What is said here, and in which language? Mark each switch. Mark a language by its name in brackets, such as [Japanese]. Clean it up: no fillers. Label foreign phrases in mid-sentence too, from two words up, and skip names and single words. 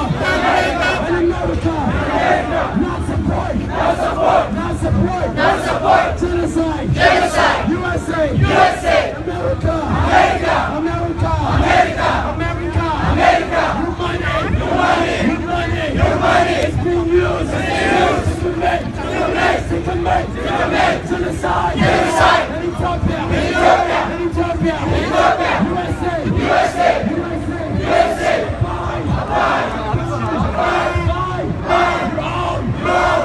[English] In America! Not support! Not support! Not support! Not support! Genocide! Genocide! USA! USA! America! America! America! America! America! America! Your money! Your money! Your money! Your money! Is being used! To commit! Genocide! Genocide! In Ethiopia! In Ethiopia! In Ethiopia! In Ethiopia! USA! USA! USA! USA! Buy! Buy! Buy! Buy! Your own! Your own!